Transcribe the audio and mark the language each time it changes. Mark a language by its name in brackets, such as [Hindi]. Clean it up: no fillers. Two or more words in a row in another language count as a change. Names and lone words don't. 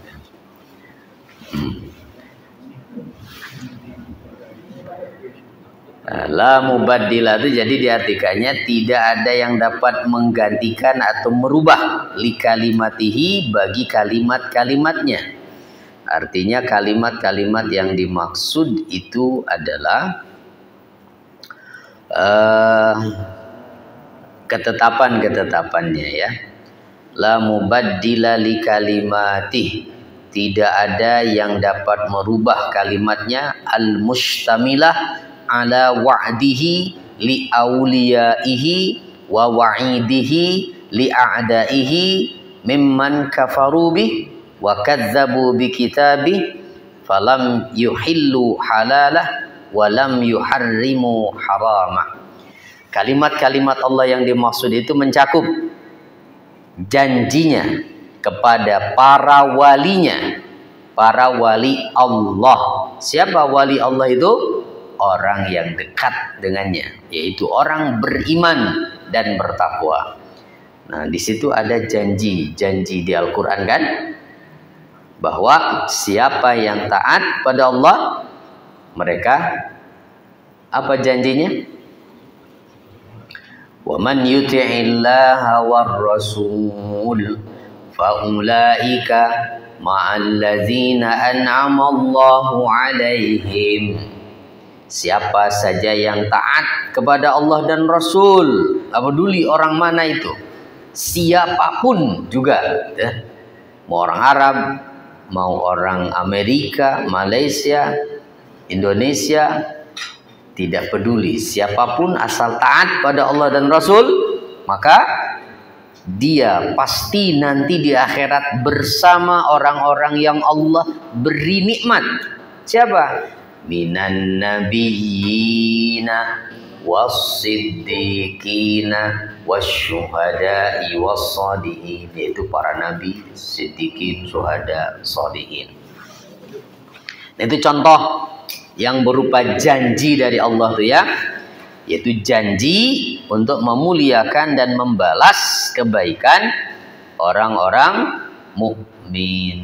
[Arabic] لا مبدل [Indonesian] itu jadi diartikannya tidak ada yang dapat menggantikan atau merubah [Arabic] لكلماته, [Indonesian] bagi kalimat-kalimatnya. Artinya kalimat-kalimat yang dimaksud itu adalah ketetapan-ketetapannya ya. [Arabic] لا مبدل لكلماته, [Indonesian] tidak ada yang dapat merubah kalimatnya, [Arabic] المشتملة على وعده لأوليائه ووعيده لأعدائه ممن كفروا به وكذبوا بكتابه فلم يحلوا حلاله ولم يحرموا حرامه. [Indonesian] Kalimat-kalimat Allah yang dimaksud itu mencakup janjinya kepada para walinya, para wali Allah. Siapa wali Allah itu? Orang yang dekat dengannya, yaitu orang beriman dan bertakwa. Nah, di situ ada janji di Al-Qur'an kan, bahwa siapa yang taat pada Allah, mereka apa janjinya? [Arabic] ومن يطع الله والرسول فأولئك مع الذين أنعم الله عليهم. [Indonesian] Siapa saja yang taat kepada Allah dan Rasul, tak peduli orang mana itu, siapapun juga ya. Mau orang Arab, mau orang Amerika, Malaysia, Indonesia, tidak peduli, siapapun asal taat pada Allah dan Rasul, maka dia pasti nanti di akhirat bersama orang-orang yang Allah beri nikmat. Siapa? [Arabic] من النبيين والصديقين والشهداء والصالحين, [Indonesian] yaitu para nabi, siddiqin, syuhada, shalihin. Itu contoh yang berupa janji dari Allah tuh ya. yaitu janji untuk memuliakan dan membalas kebaikan orang-orang mukmin.